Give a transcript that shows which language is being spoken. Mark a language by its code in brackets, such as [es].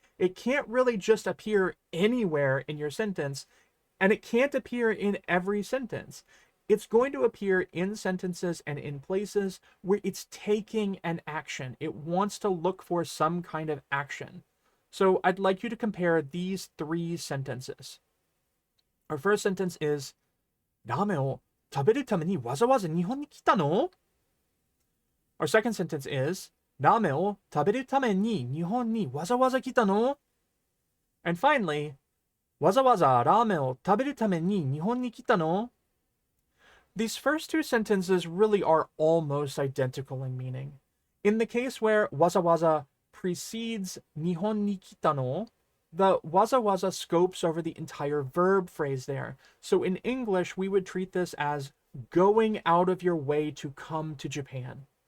[en] It can't really just appear anywhere in your sentence, and it can't appear in every sentence. It's going to appear in sentences and in places where it's taking an action. It wants to look for some kind of action. So I'd like you to compare these three sentences. Our first sentence is, [ja] ラーメンを食べるためにわざわざ日本に来たの? [en] Our second sentence is, [ja] ラーメンを食べるために日本にわざわざ来たの? [en] And finally, [ja] わざわざラーメンを食べるために日本に来たの? [en] These first two sentences really are almost identical in meaning. In the case where waza precedes nihon ni kita no, the waza scopes over the entire verb phrase there. So in English, we would treat this as going out of your way to come to Japan.